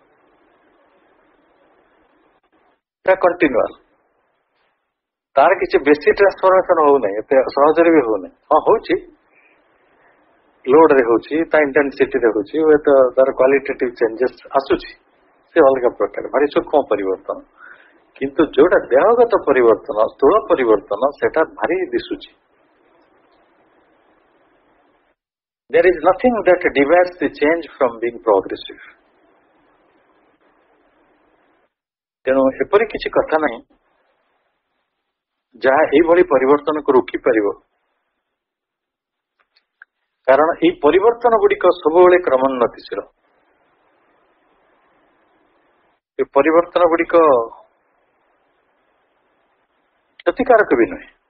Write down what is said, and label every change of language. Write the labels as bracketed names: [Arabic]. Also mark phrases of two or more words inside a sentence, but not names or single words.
[Odia] ତା କଣ୍ଟିନ୍ୟୁଆଲ, ତାର କିଛି ବେଶୀ ଟ୍ରାନ୍ସଫରମେସନ ହଉନାହିଁ, ଏତେ ସହଜରେ ବି ହଉନାହିଁ। ହଁ ହଉଛି, ଲୋଡ ରେ ହଉଛି, ତା ଇଣ୍ଟେନ୍ସିଟି ରେ ହଉଛି, ହୁଏତ ତାର [English] qualitative changes [Odia] ଆସୁଛି, ସେ ଅଲଗା ପ୍ରକାର ଭାରି ସୂକ୍ଷ୍ମ ପରିବର୍ତ୍ତନ। କିନ୍ତୁ ଯୋଉଟା ଦେହଗତ ପରିବର୍ତ୍ତନ, ସ୍ଥୂଳ ପରିବର୍ତ୍ତନ, ସେଟା ଭାରି ଦିଶୁଛି। [English] There is nothing that divides the change from being progressive. [Odia] ତେଣୁ ଏପରି କିଛି କଥା ନାହିଁ ଯାହା ଏଇଭଳି ପରିବର୍ତ୍ତନକୁ ରୋକିପାରିବ, କାରଣ ଏଇ ପରିବର୍ତ୍ତନ ଗୁଡିକ ସବୁବେଳେ କ୍ରମୋନ୍ନତିଶୀଳ। ଏ ପରିବର୍ତ୍ତନ ଗୁଡିକ କ୍ଷତିକାରକ ବି ନୁହେଁ।